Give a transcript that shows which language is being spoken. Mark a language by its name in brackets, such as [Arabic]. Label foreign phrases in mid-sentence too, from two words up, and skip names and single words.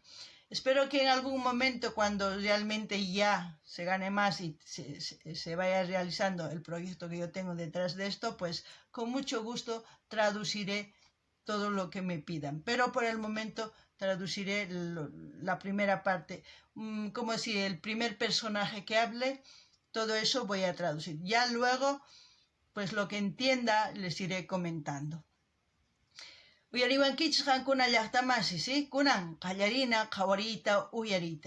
[Spanish] Espero que en algún momento, cuando realmente ya se gane más y se vaya realizando el proyecto que yo tengo detrás de esto, pues con mucho gusto traduciré todo lo que me pidan. Pero por el momento traduciré la primera parte, como si el primer personaje que hable, todo eso voy a traducir. Ya luego, pues lo que entienda les iré comentando. [Quechua] Uyariwankichis qankuna llaqtamasi, ¿sí? Kunan qallarina, qhawariyta, uyariyta.